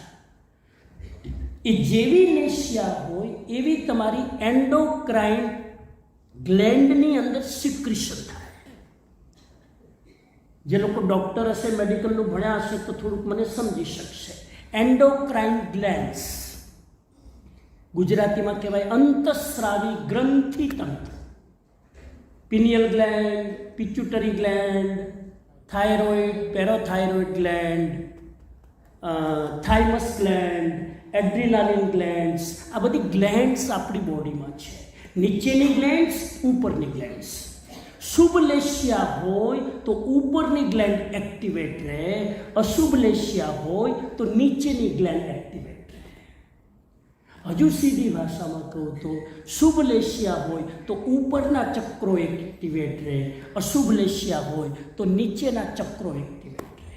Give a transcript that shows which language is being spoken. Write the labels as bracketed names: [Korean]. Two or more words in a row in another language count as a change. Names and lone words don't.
[Gujarati] એ જેવી લેશિયા હોય એવી તમારી [English] endocrine glandની [Gujarati] અંદર સિક્રિશન થાય. જે લોકો ડૉક્ટર હશે, મેડિકલનું ભણ્યા હશે તો થોડુંક મને સમજી શકશે. [English] endocrine glands, [Gujarati] ગુજરાતીમાં કહેવાય અંતસ્રાવી ગ્રંથિ તંત્ર. [English] pineal gland, pituitary gland, thyroid, parathyroid gland, thymus gland, adrenaline glands, [Gujarati] આ બધી ગ્લેન્ડ્સ આપણી બોડીમાં છે. નીચેની ગ્લેન્ડ્સ, ઉપરની ગ્લેન્ડ્સ. શુભ લેશિયા હોય તો ઉપરની [English] gland activate [Gujarati] રહે, અશુભ લેશિયા હોય તો નીચેની [English] gland activate [Gujarati] રહે. હજુ સીધી ભાષામાં કહું તો શુભ લેશિયા હોય તો ઉપરના ચક્રો એક્ટિવેટ રહે, અશુભ લેશિયા હોય તો નીચેના ચક્રો એક્ટિવેટ રહે.